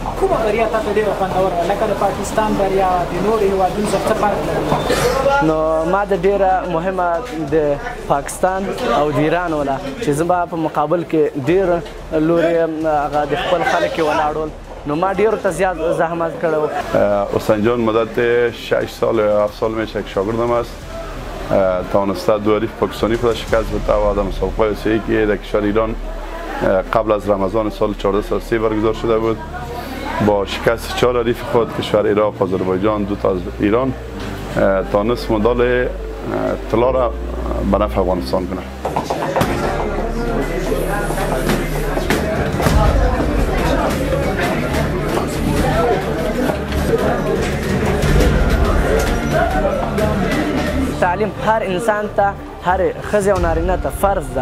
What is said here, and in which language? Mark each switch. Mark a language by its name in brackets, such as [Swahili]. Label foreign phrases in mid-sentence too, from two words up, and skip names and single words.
[Pashto] کومه بریا تاته ډېره خوندوره وه؟ لکه د پاکستان بریا د نورو هېوادونو سره څه فرق لري؟ نو ما د ډېره مهمه د پاکستان او د ایران وله چې زما په مقابل کې ډېر لورې هغه د خپل خلک یې ولاړول. نو ما ډیرو ته زیاد زحمت کړی و. [Persian] حسین جان مدت 6 سال یا 7 سال میشه که شاگردم است. توانسته دو حریف پاکستانی خود شکست بده و در مسابقه آسیایی که در کشور ایران قبل از رمضان سال 1403 برگزار شده بود. با شکست 4 حریف خود کشور عراق، آذربایجان، 2 تا از ایران توانست مدال طلا را به نفع افغانستان کنه. [Pashto] تعلیم هر انسان ته، هر ښځې او نارینه ته فرض ده.